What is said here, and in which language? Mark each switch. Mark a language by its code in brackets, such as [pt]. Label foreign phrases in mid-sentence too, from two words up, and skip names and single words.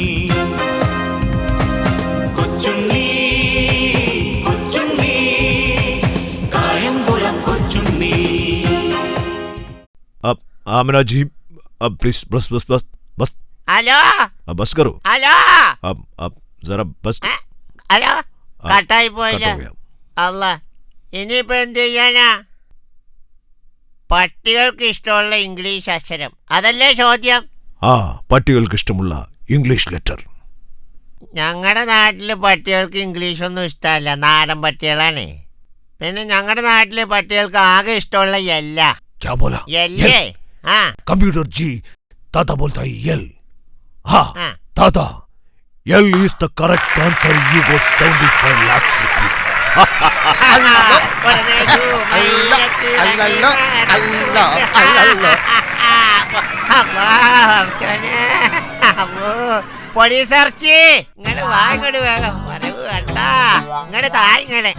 [ml] കൊച്ചുണ്ണി കൊച്ചുണ്ണി കായംകുളം കൊച്ചുണ്ണി [hi] आमिना जी, अब प्लीज बस बस बस बस [ml] ഹലോ [hi] बस करो. [ml] ഹലോ [hi] अब जरा बस. [ml] ഹലോ, കട്ടായി പോയില്ല. [hi] कट हो गया. [ml] അല്ല, ഇനിയിപ്പോ എന്ത് ചെയ്യാനാ? പട്ടികൾക്ക് ഇഷ്ടമുള്ള ഇംഗ്ലീഷ് അക്ഷരം, അതല്ലേ ചോദ്യം? ആ, പട്ടികൾക്ക് ഇഷ്ടമുള്ള ഇംഗ്ലീഷ് ലെറ്റർ. ഞങ്ങളുടെ നാട്ടില് പട്ടികൾക്ക് ഇംഗ്ലീഷ് ഒന്നും ഇഷ്ടമല്ല, നാടൻ പട്ടികളാണ്. പിന്നെ ഞങ്ങളുടെ നാട്ടിലെ പട്ടികൾക്ക് ആകെ ഇഷ്ടമുള്ള എല്ല. [hi] क्या बोला? [ml] എല്ലേ? ആ, [hi] कंप्यूटर जी, दादा बोलता है यल. हाँ, दादा, यल [en] is the correct answer. You got 75 lakhs rupees. [ml] പൊടിസർച്ച് ഇങ്ങോട്ട് വാ, ഇങ്ങോട്ട് വേഗം വരവ് കണ്ട ഇങ്ങോട്ട് താഴെ.